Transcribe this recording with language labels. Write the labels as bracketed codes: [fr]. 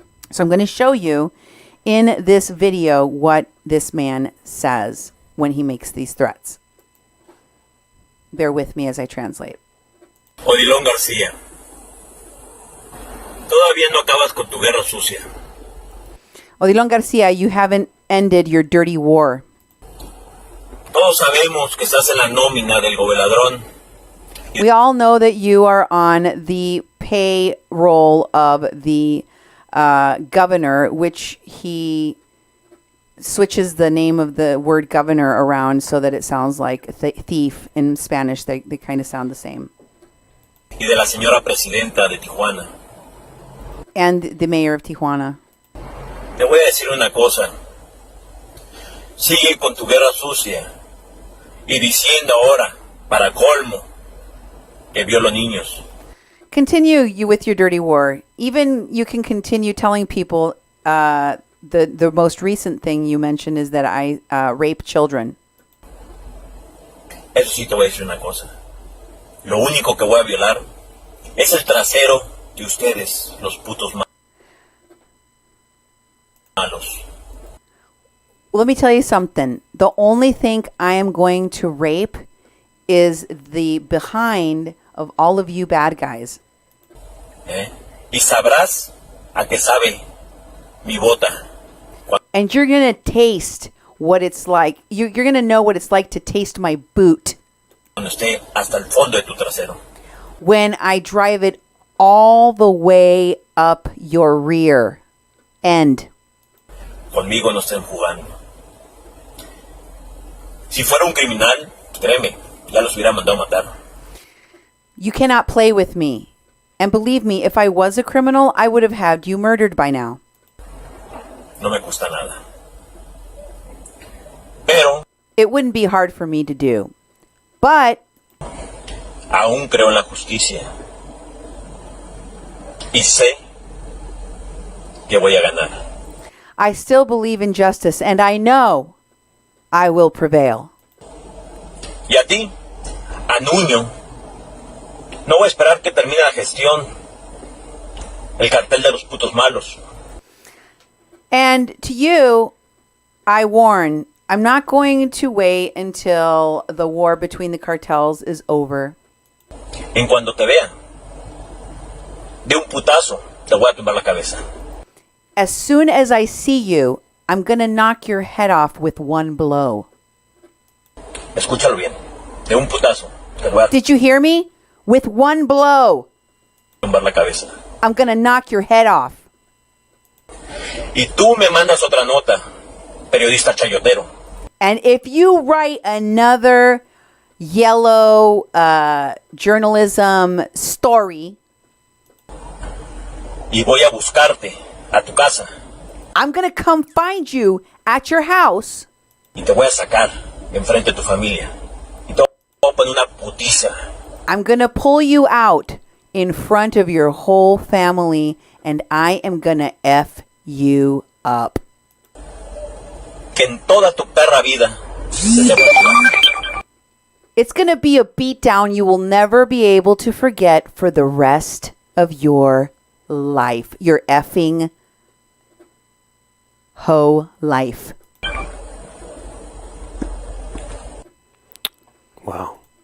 [en] So I'm going to show you in this video what this man says when he makes these threats. Bear with me as I translate. [es] Odilon García, todavía no acabas con tu guerra sucia. [en] Odilon Garcia, you haven't ended your dirty war. [es] Todos sabemos que estás en la nómina del gobernador. [en] We all know that you are on the payroll of the governor, which he switches the name of the word governor around so that it sounds like thief in Spanish. They kind of sound the same. [es] Y de la señora presidenta de Tijuana. [en] And the mayor of Tijuana. [es] Te voy a decir una cosa. Sigue con tu guerra sucia y diciendo ahora, para colmo, que violo niños. [en] Continue you with your dirty war. Even you can continue telling people the most recent thing you mentioned is that I rape children. [es] Eso sí te voy a decir una cosa. Lo único que voy a violar es el trasero de ustedes, los putos malos. [en] Let me tell you something. The only thing I am going to rape is the behind of all of you bad guys. [es] Y sabrás a qué sabe mi bota. [en] And you're going to taste what it's like. You're going to know what it's like to taste my boot. [es] Cuando esté hasta el fondo de tu trasero. [en] When I drive it all the way up your rear end. [es] Conmigo no estén jugando. Si fuera un criminal, créeme, ya los hubiera mandado a matar. [en] You cannot play with me. And believe me, if I was a criminal, I would have had you murdered by now. [es] No me cuesta nada. Pero [en] it wouldn't be hard for me to do. But [es] aún creo en la justicia. Y sé que voy a ganar. [en] I still believe in justice, and I know I will prevail. [es] Y a ti, a Nuño, no voy a esperar que termine la gestión. El cartel de los putos malos. [en] And to you, I warn, I'm not going to wait until the war between the cartels is over. [es] En cuando te vea, de un putazo, te voy a tumbar la cabeza. [en] As soon as I see you, I'm going to knock your head off with one blow. [es] Escúchalo bien. De un putazo, te voy a [en] Did you hear me? With one blow, [es] tumbar la cabeza. [en] I'm going to knock your head off. [es] Y tú me mandas otra nota, periodista chayotero. [en] And if you write another yellow journalism story, [es] y voy a buscarte a tu casa [en] I'm going to come find you at your house. [es] y te voy a sacar enfrente de tu familia y te voy a poner una putiza. [en] I'm going to pull you out in front of your whole family, and I am going to F you up. [es] Que en toda tu perra vida se te va a olvidar. [en] It's going to be a beatdown you will never be able to forget for the rest of your life. Your effing hoe life. Wow.